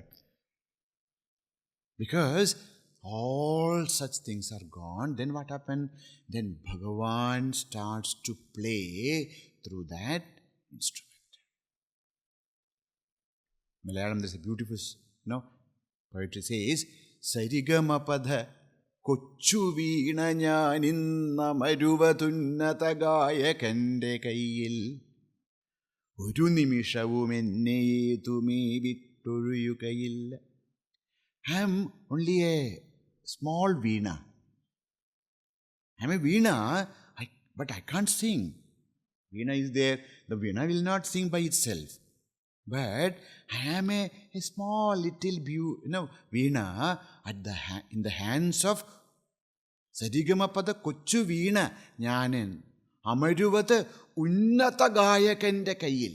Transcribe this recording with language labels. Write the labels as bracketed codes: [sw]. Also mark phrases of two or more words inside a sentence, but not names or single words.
[en] Because all such things are gone. Then what happened? Then Bhagavan starts to play through that instrument. Malayalam, there's a beautiful, poetry says, [ml] ശരിഗമപധ കൊച്ചു വീണ ജ്ഞാനിന്ന മറുവതുനത ഗായകന്റെ കയ്യിൽ ഒരു നിമിഷവും എന്നെയെടു മേ വിട്ടൊരു കയ്യിൽ. [en] I am only a small veena. I am a veena, but I can't sing. Veena is there. The veena will not sing by itself. But I am a small little veena in the hands of [ml] ശരിഗമപധ കൊച്ചു വീണ ജ്ഞാനിൻ അമരുവത ഉന്നത ഗായകന്റെ കയ്യിൽ.